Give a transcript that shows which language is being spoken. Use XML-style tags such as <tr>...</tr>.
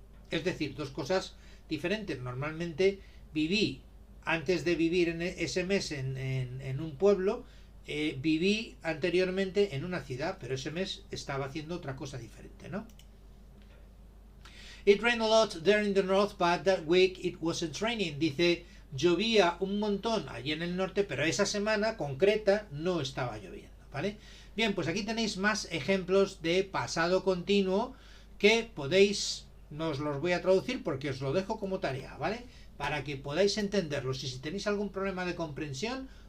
<es>Es decir, dos cosas diferentes. Normalmente viví, antes de vivir en ese mes en un pueblo, viví anteriormente en una ciudad, pero ese mes estaba haciendo otra cosa diferente, ¿no?</es> <en>It rained a lot there in the north, but that week it wasn't raining.</en> <es>Dice, llovía un montón allí en el norte, pero esa semana concreta no estaba lloviendo, ¿vale? Bien, pues aquí tenéis más ejemplos de pasado continuo que podéis, no os los voy a traducir porque os lo dejo como tarea, ¿vale? Para que podáis entenderlos, y si tenéis algún problema de comprensión,</es>